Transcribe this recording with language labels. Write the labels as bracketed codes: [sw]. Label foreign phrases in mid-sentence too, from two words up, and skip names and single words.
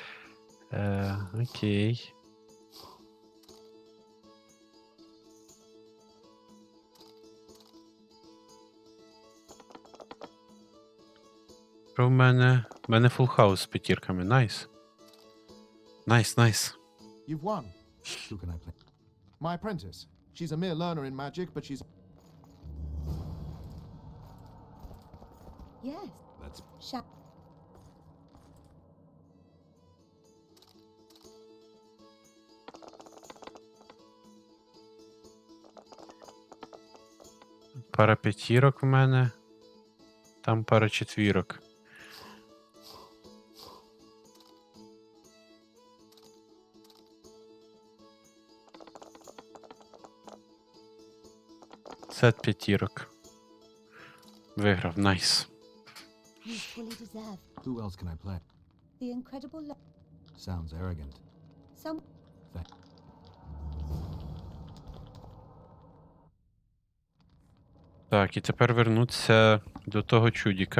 [uk] Окей. Що в мене? У мене [en] full house [uk] з п'ятірками. Найс. Найс, найс. [en] You've won. Who can I play? My apprentice. She's a mere learner in magic, but she's... Yes. Let's... Sha- [uk] Пара п'ятірок в мене. Там пара четвірок. Сет п'ятірок. Виграв, найс. [en] You fully deserve Who else can I play? the incredible Sounds arrogant. some. [uk] Так, і тепер вернутися до того чудіка.